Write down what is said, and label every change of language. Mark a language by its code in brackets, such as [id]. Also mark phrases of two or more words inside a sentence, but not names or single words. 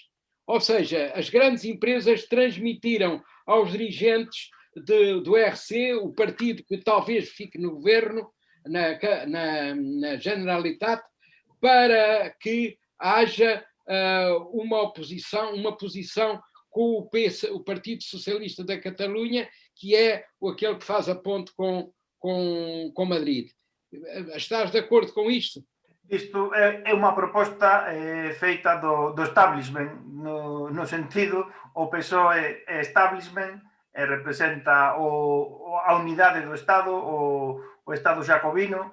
[pt] Ou seja, as grandes empresas transmitiram aos dirigentes do ERC, o partido que talvez fique no governo, na Generalitat, para que haja uma posição com o Partido Socialista da Catalunha, que é aquele que faz a ponte com Madrid. Estás de acordo com isto? [gl] Isto é unha proposta feita do establishment, no sentido, o PSOE é establishment e representa a unidade do Estado, o Estado jacobino.